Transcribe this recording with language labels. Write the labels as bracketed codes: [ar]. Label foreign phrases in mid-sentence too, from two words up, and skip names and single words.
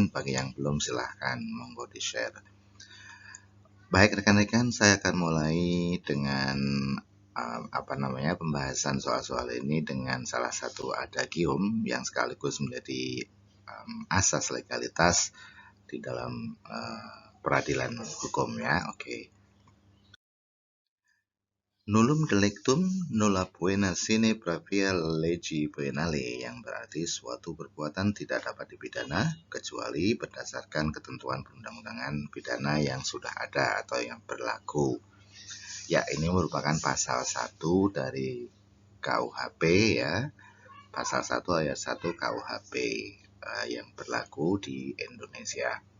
[id] Bagi yang belum, silahkan monggo di-share. Baik rekan-rekan, saya akan mulai dengan pembahasan soal-soal ini dengan salah satu adagium yang sekaligus menjadi asas legalitas di dalam peradilan hukum ya. Oke. [la] Nullum delictum nulla poena sine pravia legi poenale, [id] yang berarti suatu perbuatan tidak dapat dipidana kecuali berdasarkan ketentuan perundang-undangan pidana yang sudah ada atau yang berlaku. Ya, ini merupakan pasal 1 dari KUHP ya. Pasal 1 ayat 1 KUHP yang berlaku di Indonesia.